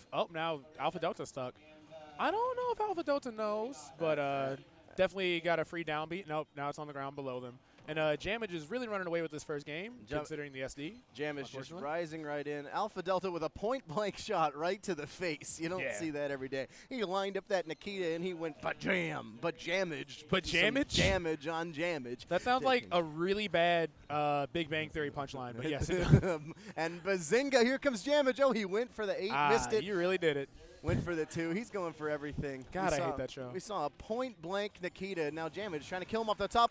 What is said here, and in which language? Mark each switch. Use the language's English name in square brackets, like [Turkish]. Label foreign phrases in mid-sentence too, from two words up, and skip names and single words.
[English] Oh, now Alpha Delta's stuck. I don't know if Alpha Delta knows, but definitely got a free downbeat. Nope, now it's on the ground below them. And Jamage is really running away with this first game, considering the SD. Jamage just rising right in. Alpha Delta with a point-blank shot right to the face. You don't see that every day. He lined up that Nikita, and he went ba-jam, ba-jamage. Ba-jamage? Jamage on Jamage. That sounds like a really bad Big Bang Theory punchline, but yes. And bazinga, here comes Jamage. Oh, he went for the 8, missed it. You really did it. Went for the 2. He's going for everything. God, I hate that show. We saw a point-blank Nikita. Now Jamage trying to kill him off the top.